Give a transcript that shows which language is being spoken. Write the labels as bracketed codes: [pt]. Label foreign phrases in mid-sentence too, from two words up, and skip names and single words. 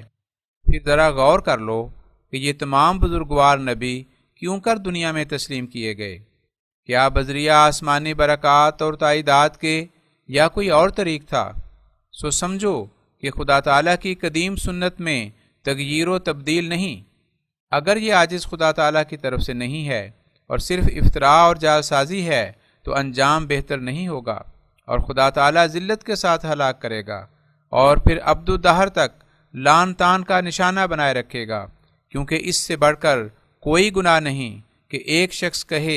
[ur] پھر ذرا غور کر لو کہ یہ تمام بزرگوار نبی کیوں کر دنیا میں تسلیم کیے گئے؟ کیا بذریعہ آسمانی برکات اور تائیدات کے یا کوئی اور طریق تھا؟ سو سمجھو کہ خدا تعالیٰ کی قدیم سنت میں تغییر و تبدیل نہیں۔ اگر یہ عاجز خدا تعالیٰ کی طرف سے نہیں ہے اور صرف افتراء اور جعلسازی ہے تو انجام بہتر نہیں ہوگا اور خدا تعالیٰ ذلت کے ساتھ ہلاک کرے گا اور پھر ابد الدہر تک لعن طعن کا نشانہ بنائے رکھے گا، کیونکہ اس سے بڑھ کر کوئی گناہ نہیں کہ ایک شخص کہے